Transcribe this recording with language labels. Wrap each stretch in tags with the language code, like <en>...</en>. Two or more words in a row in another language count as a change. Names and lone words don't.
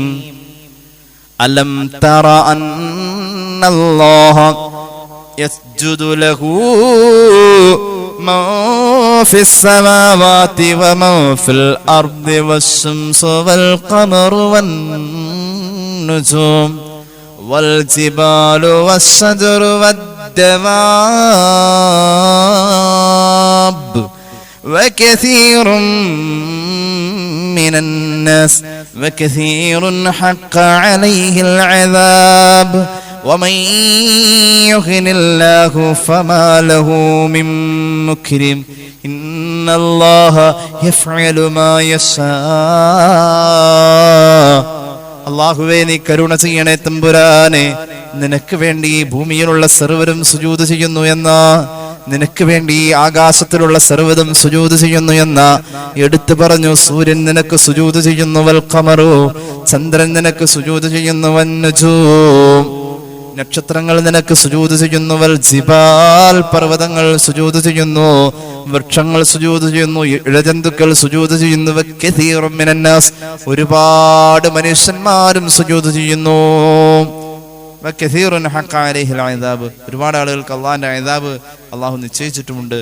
<ar>ألم تر أن الله يسجد له من في السماوات ومن في الأرض والشمس والقمر والنجوم والجبال والشجر والدواب وكثير من الناس وكثير حق عليه العذاب ومن يهن الله فما له من مكرم إن الله يفعل ما يشاء.</ar> <ml>അല്ലാഹുവേ നീ കരുണ ചെയ്യണേ തമ്പുരാനെ. നിനക്ക് വേണ്ടി ഭൂമിയിലുള്ള സർവ്വരും സുജൂദ് ചെയ്യുന്നു എന്ന, നിനക്ക് വേണ്ടി ആകാശത്തിലുള്ള സർവ്വതും സുജൂദ് ചെയ്യുന്നു എന്ന എടുത്തു പറഞ്ഞു. സൂര്യൻ നിനക്ക് സുജൂദ് ചെയ്യുന്നു,</ml> <ar>والقمر</ar> <ml>ചന്ദ്രൻ നിനക്ക് സുജൂദ് ചെയ്യുന്നു,</ml> <ar>والنجوم</ar> <ml>നക്ഷത്രങ്ങൾ നിനക്ക് സുജൂദ് ചെയ്യുന്നു,</ml> <ar>والجبال</ar> <ml>പർവ്വതങ്ങൾ സുജൂദ് ചെയ്യുന്നു, വൃക്ഷങ്ങൾ സുജൂദ് ചെയ്യുന്നു, ഇഴജന്തുക്കൾ സുജൂദ് ചെയ്യുന്നു,</ml> <ar>وكثير من الناس</ar> <ml>ഒരുപാട് മനുഷ്യന്മാരും സുജൂദ് ചെയ്യുന്നു,</ml> <ar>وكثير حق عليه العذاب</ar> <ml>ഒരുപാട് ആളുകൾക്ക് അല്ലാഹുവിന്റെ അദാബ് അല്ലാഹു നിശ്ചയിച്ചിട്ടുമുണ്ട്.</ml>